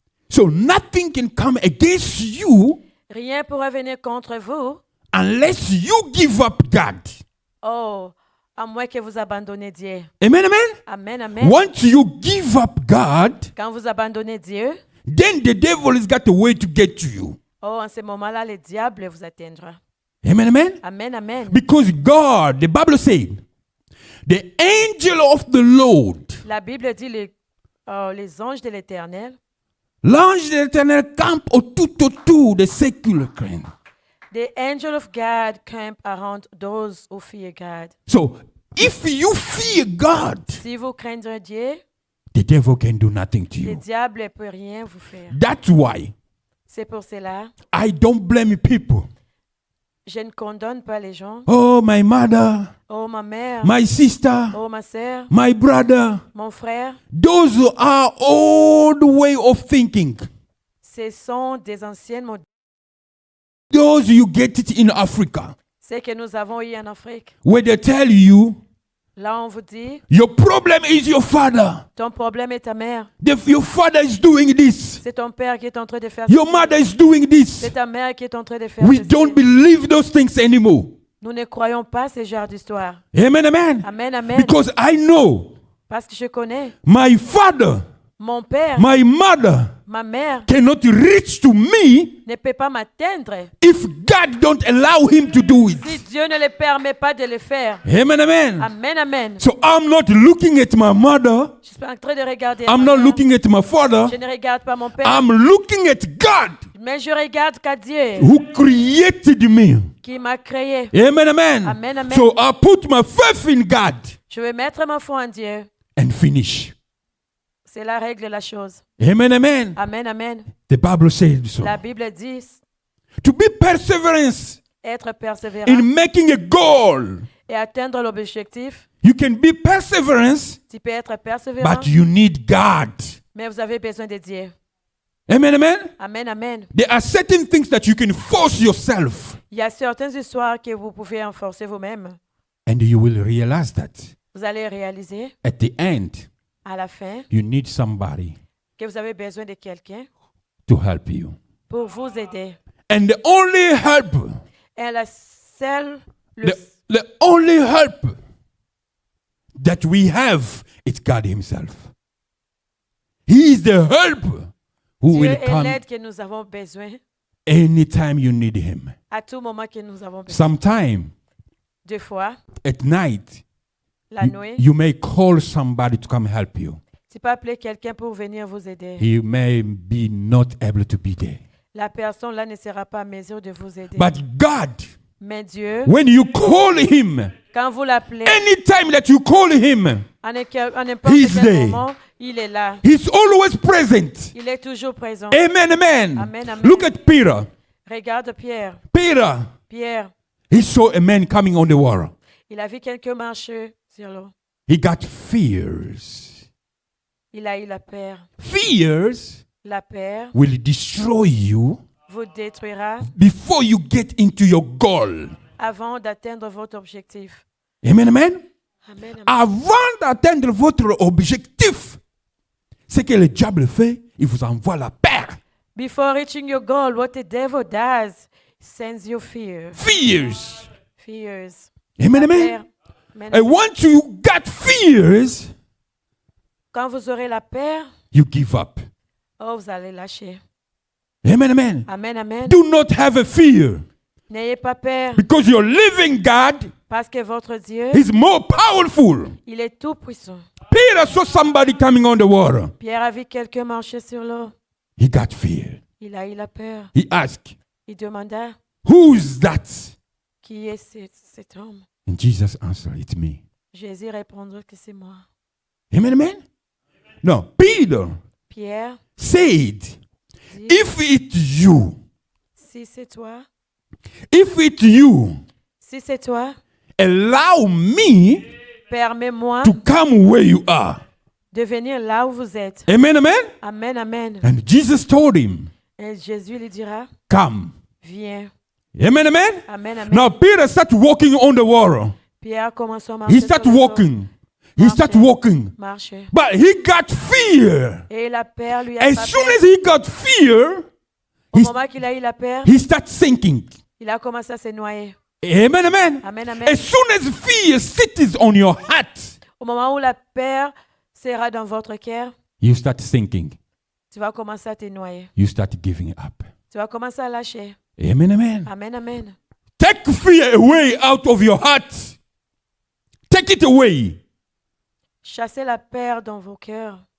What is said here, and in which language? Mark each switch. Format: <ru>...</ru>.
<en>So nothing can come against you</en> <fr>Rien pourra venir contre vous.</fr> <en>unless you give up God.</en> <fr>Oh, à moins que vous abandonnez Dieu.</fr> <en>Amen, amen.</en> <fr>Amen, amen.</fr> <en>Once you give up God,</en> <fr>Quand vous abandonnez Dieu,</fr> <en>then the devil has got a way to get to you.</en> <fr>oh, en ce moment-là, le diable vous atteindra.</fr> <en>Amen, amen.</en> <fr>Amen, amen.</fr> <en>Because God, the Bible said, the angel of the Lord,</en> <fr>La Bible dit les anges de l'Éternel, l'ange de l'Éternel campe autour de ceux qui le craignent.</fr> <en>the angel of God camp around those who fear God. So, if you fear God,</en> <fr>Si vous craignez Dieu,</fr> <en>the devil can do nothing to</en> <fr>le</fr> <en>you.</en> <fr>diable ne peut rien vous faire.</fr> <en>That's why</en> <fr>C'est pour cela,</fr> <en>I don't blame people.</en> <fr>je ne condamne pas les gens.</fr> <en>Oh, my mother,</en> <fr>Oh, ma mère.</fr> <en>my sister,</en> <fr>Oh, ma sœur.</fr> <en>my brother.</en> <fr>Mon frère.</fr> <en>Those are old way of thinking.</en> <fr>Ce sont des anciennes</fr> <en>those you get it in Africa,</en> <fr>C'est que nous avons eu en Afrique.</fr> <en>where they tell you</en> <fr>Là, on vous dit,</fr> <en>your problem is your father.</en> <fr>ton problème est ta mère.</fr> <en>Your father is doing this.</en> <fr>C'est ton père qui est en train de faire</fr> <en>Your</en> <fr>ceci.</fr> <en>mother is doing this.</en> <fr>C'est ta mère qui est en train de faire</fr> <en>We</en> <fr>ceci.</fr> <en>don't believe those things anymore.</en> <fr>Nous ne croyons pas ce genre d'histoire.</fr> <en>Amen, amen.</en> <fr>Amen, amen.</fr> <en>Because I know</en> <fr>Parce que je connais</fr> <en>my father,</en> <fr>mon père,</fr> <en>my mother</en> <fr>ma mère</fr> <en>cannot reach to me</en> <fr>ne peut pas m'atteindre</fr> <en>if God don't allow him to do it.</en> <fr>si Dieu ne le permet pas de le faire.</fr> <en>Amen, amen.</en> <fr>Amen, amen.</fr> <en>So I'm not looking at my mother.</en> <fr>Je suis en train de regarder.</fr> <en>I'm</en> <fr>ma</fr> <en>not</en> <fr>mère.</fr> <en>looking at my father.</en> <fr>Je ne regarde pas mon père,</fr> <en>I'm looking at God</en> <fr>mais je regarde qu'à Dieu</fr> <en>who created me.</en> <fr>qui m'a créé.</fr> <en>Amen, amen.</en> <fr>Amen, amen.</fr> <en>So I put my faith in God</en> <fr>Je vais mettre ma foi en Dieu.</fr> <en>and finish.</en> <fr>C'est la règle de la chose.</fr> <en>Amen, amen.</en> <fr>Amen, amen.</fr> <en>The Bible says so.</en> <fr>La Bible dit</fr> <en>To be perseverance</en> <fr>être persévérant</fr> <en>in making a goal.</en> <fr>et atteindre l'objectif.</fr> <en>You can be perseverance,</en> <fr>Tu peux être persévérant,</fr> <en>but you need God.</en> <fr>mais vous avez besoin de Dieu.</fr> <en>Amen, amen.</en> <fr>Amen, amen.</fr> <en>There are certain things that you can force yourself,</en> <fr>Il y a certaines histoires que vous pouvez enforcer vous-même.</fr> <en>and you will realize that</en> <fr>Vous allez réaliser</fr> <en>at the end,</en> <fr>à la fin</fr> <en>you need somebody</en> <fr>que vous avez besoin de quelqu'un</fr> <en>to help you.</en> <fr>pour vous aider.</fr> <en>And the only help,</en> <fr>Et la seule, le-</fr> <en>the only help that we have is God Himself. He is the help who</en> <fr>Dieu</fr> <en>will</en> <fr>est</fr> <en>come</en> <fr>l'aide que nous avons besoin</fr> <en>anytime you need Him.</en> <fr>à tout moment que nous avons besoin.</fr> <en>Sometime</en> <fr>Deux fois,</fr> <en>at night,</en> <fr>la nuit,</fr> <en>you may call somebody to come help you.</en> <fr>tu peux appeler quelqu'un pour venir vous aider.</fr> <en>He may be not able to be there.</en> <fr>La personne là ne sera pas en mesure de vous aider.</fr> <en>But God,</en> <fr>Mais Dieu,</fr> <en>when you call Him,</en> <fr>quand vous l'appelez,</fr> <en>anytime that you call Him,</en> <fr>à n'importe</fr> <en>He's</en> <fr>quel</fr> <en>there.</en> <fr>moment, il est là.</fr> <en>He's always present.</en> <fr>Il est toujours présent.</fr> <en>Amen, amen.</en> <fr>Amen, amen.</fr> <en>Look at Peter.</en> <fr>Regarde Pierre.</fr> <en>Peter,</en> <fr>Pierre,</fr> <en>he saw a man coming on the water.</en> <fr>il a vu quelqu'un marcher sur l'eau.</fr> <en>He got fears.</en> <fr>Il a eu la peur.</fr> <en>Fears</en> <fr>La peur</fr> <en>will destroy you</en> <fr>vous détruira</fr> <en>before you get into your goal.</en> <fr>avant d'atteindre votre objectif.</fr> <en>Amen, amen.</en> <fr>Amen, amen. Avant d'atteindre votre objectif, ce que le diable fait, il vous envoie la peur.</fr> <en>Before reaching your goal, what the devil does sends you fear. Fears. Fears. Amen,</en> <fr>La</fr> <en>amen.</en> <fr>peur. Amen,</fr> <en>And</en> <fr>amen.</fr> <en>once you got fears,</en> <fr>Quand vous aurez la peur,</fr> <en>you give up.</en> <fr>oh, vous allez lâcher.</fr> <en>Amen, amen.</en> <fr>Amen, amen.</fr> <en>Do not have a fear</en> <fr>N'ayez pas peur</fr> <en>because your living God</en> <fr>parce que votre Dieu,</fr> <en>is more powerful.</en> <fr>il est tout puissant.</fr> <en>Peter saw somebody coming on the water.</en> <fr>Pierre a vu quelqu'un marcher sur l'eau.</fr> <en>He got fear.</en> <fr>Il a eu la peur.</fr> <en>He asked,</en> <fr>Il demanda,</fr> <en>"Who's that?"</en> <fr>qui est cet homme?</fr> <en>And Jesus answered, "It's me."</en> <fr>Jésus répondit que c'est moi.</fr> <en>Amen, amen. No, Peter</en> <fr>Pierre</fr> <en>said,</en> <fr>dit,</fr> <en>"If it's you,</en> <fr>si c'est toi,</fr> <en>if it's you,</en> <fr>si c'est toi,</fr> <en>allow me</en> <fr>permets-moi</fr> <en>to come where you are."</en> <fr>de venir là où vous êtes.</fr> <en>Amen, amen.</en> <fr>Amen, amen.</fr> <en>And Jesus told him,</en> <fr>Et Jésus lui dira,</fr> <en>"Come."</en> <fr>viens.</fr> <en>Amen, amen.</en> <fr>Amen, amen.</fr> <en>Now Peter started walking on the water.</en> <fr>Pierre commence à marcher</fr> <en>He</en> <fr>sur</fr> <en>started</en> <fr>l'eau.</fr> <en>walking. He started walking.</en> <fr>Marcher.</fr> <en>But he got fear.</en> <fr>Et la peur lui a</fr> <en>As soon as he got fear,</en> <fr>Au</fr> <en>he,</en> <fr>moment qu'il a eu la peur,</fr> <en>he started sinking.</en> <fr>il a commencé à se noyer.</fr> <en>Amen, amen.</en> <fr>Amen, amen.</fr> <en>As soon as fear sits on your heart,</en> <fr>Au moment où la peur sera dans votre cœur,</fr> <en>you start sinking.</en> <fr>tu vas commencer à te noyer.</fr> <en>You start giving up.</en> <fr>Tu vas commencer à lâcher.</fr> <en>Amen, amen.</en> <fr>Amen, amen.</fr> <en>Take fear away out of your heart. Take it away.</en> <fr>Chassez la peur dans vos cœurs.</fr>